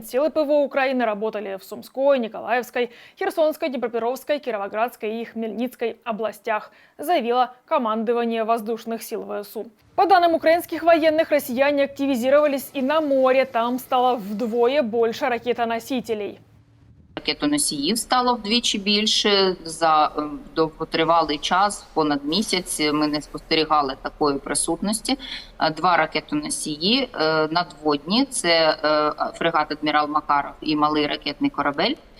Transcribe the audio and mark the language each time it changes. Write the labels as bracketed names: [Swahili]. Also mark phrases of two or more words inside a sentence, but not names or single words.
[Russian] Силы ПВО Украины работали в Сумской, Николаевской, Херсонской, Днепропетровской, Кировоградской и Хмельницкой областях, заявило командование воздушных сил ВСУ. По данным украинских военных, россияне активизировались и на море. Там стало вдвое больше ракетоносителей. [Ukrainian] Ракетоносіїв стало вдвічі більше. За довготривалий час, понад місяць, ми не спостерігали такої присутності. 2 ракетоносії надводні – це фрегат «Адмірал Макаров» і малий ракетний корабель.